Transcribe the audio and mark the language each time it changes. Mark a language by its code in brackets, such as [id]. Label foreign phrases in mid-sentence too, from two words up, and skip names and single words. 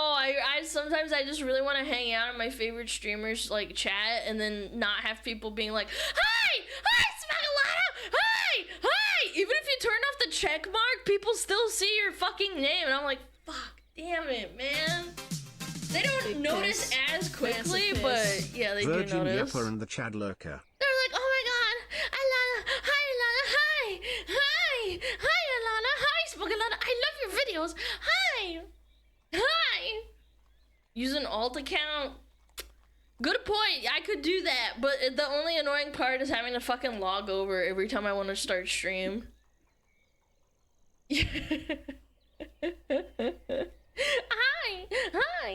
[en] I sometimes I just really want to hang out in my favorite streamers like chat and then not have people being like, "Hi, SmugAlana, hi, hi." Even if you turn off the check mark, people still see your fucking name, and I'm like, "Fuck, damn it, man." They don't notice as quickly, but yeah, they Virgin do notice. Yapper and the Chad Lurker. They're like, "Oh my god, Alana, hi Alana, hi, hi, hi Alana, hi SmugAlana, I love your videos, hi, hi." Use an alt account. Good point. I could do that, but the only annoying part is having to fucking log over every time I want to start stream. Hi, hi.